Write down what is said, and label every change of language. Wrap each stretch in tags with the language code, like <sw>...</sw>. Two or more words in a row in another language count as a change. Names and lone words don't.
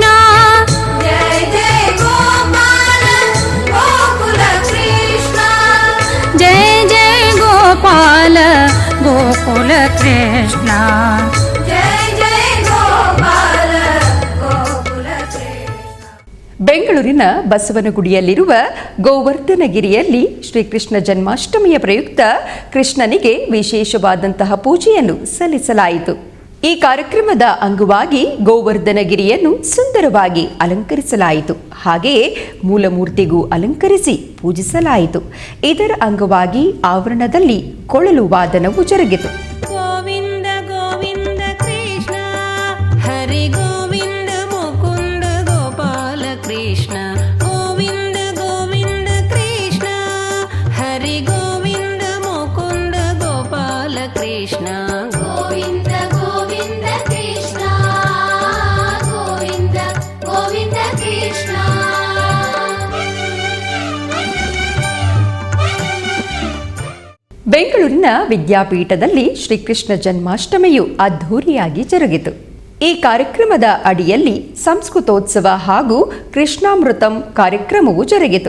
<sa>जय जय गोपाल गोकुल कृष्ण जय जय गोपाल गोकुल कृष्ण जय जय गोपाल गोकुल कृष्ण</sa> <kn>ಬೆಂಗಳೂರಿನ ಬಸವನಗುಡಿಯಲ್ಲಿರುವ ಗೋವರ್ಧನಗಿರಿಯಲ್ಲಿ ಶ್ರೀಕೃಷ್ಣ ಜನ್ಮಾಷ್ಟಮಿಯ ಪ್ರಯುಕ್ತ ಕೃಷ್ಣನಿಗೆ ವಿಶೇಷವಾದಂತಹ ಪೂಜೆಯನ್ನು ಸಲ್ಲಿಸಲಾಯಿತು. ಈ ಕಾರ್ಯಕ್ರಮದ ಅಂಗವಾಗಿ ಗೋವರ್ಧನಗಿರಿಯನ್ನು ಸುಂದರವಾಗಿ ಅಲಂಕರಿಸಲಾಯಿತು. ಹಾಗೆಯೇ ಮೂಲಮೂರ್ತಿಗೂ ಅಲಂಕರಿಸಿ ಪೂಜಿಸಲಾಯಿತು. ಇದರ ಅಂಗವಾಗಿ ಆವರಣದಲ್ಲಿ ಕೊಳಲು ವಾದನವು ಜರುಗಿತು.</kn> <sa>गोविंद गोविंद कृष्ण हरि गोविंद मुकुंद गोपाल कृष्ण गोविंद गोविंद कृष्ण हरि गोविंद मुकुंद गोपाल कृष्ण गोविंद गोविंद कृष्ण गोविंद गोविंद कृष्ण</sa> <kn>ಬೆಂಗಳೂರಿನ ವಿದ್ಯಾಪೀಠದಲ್ಲಿ ಶ್ರೀಕೃಷ್ಣ ಜನ್ಮಾಷ್ಟಮಿಯು ಅದ್ಧೂರಿಯಾಗಿ ಜರುಗಿತು. ಈ ಕಾರ್ಯಕ್ರಮದ ಅಡಿಯಲ್ಲಿ ಸಂಸ್ಕೃತೋತ್ಸವ ಹಾಗೂ ಕೃಷ್ಣಾಮೃತಂ ಕಾರ್ಯಕ್ರಮವು ಜರುಗಿತು.</kn>